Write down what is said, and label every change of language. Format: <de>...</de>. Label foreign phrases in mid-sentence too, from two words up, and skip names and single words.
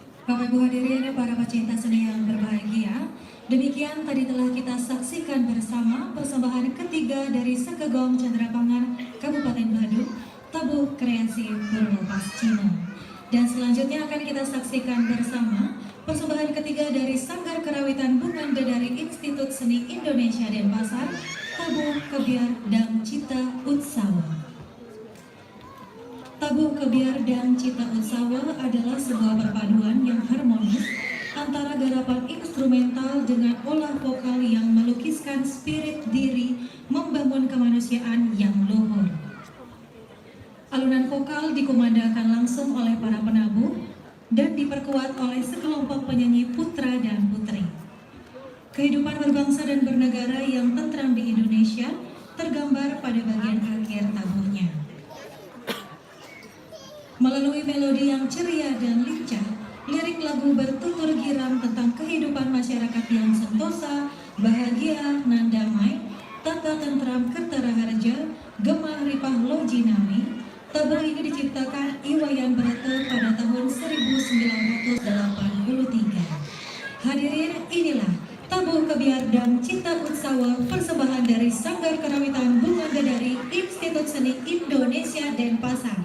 <id>Bapak Ibu hadirin, para pecinta seni yang berbahagia, demikian tadi telah kita saksikan bersama persembahan ketiga dari Sekegong Candrapangan Kabupaten Badung, Tabuh Kreasi Purwo Pascina. Dan selanjutnya akan kita saksikan bersama persembahan ketiga dari Sanggar Karawitan Bungan dari Institut Seni Indonesia Denpasar, Tabuh Kebiar dan Cita Utsawa. Tabuh Kebiar dan Cita Utsawa adalah sebuah perpaduan yang harmonis antara garapan instrumental dengan olah vokal yang melukiskan spirit diri membangun kemanusiaan yang luhur. Alunan vokal dikumandangkan langsung oleh para penabuh dan diperkuat oleh sekelompok penyanyi putra dan putri. Kehidupan berbangsa dan bernegara yang tentram di Indonesia tergambar pada bagian akhir tabuhnya. Melalui melodi yang ceria dan lincah, lirik lagu bertutur giram tentang kehidupan masyarakat yang sentosa, bahagia, nan damai,</id> <jv>tata tentram kertaraharja, gemah ripah lojinawi.</jv> <id>Tabuh ini diciptakan Iwayan Brata pada tahun 1983. Hadirin, inilah Tabuh Kebiar dan Cita Utsawa, persembahan dari Sanggar Karawitan Bunga dari Institut Seni Indonesia Denpasar.</id>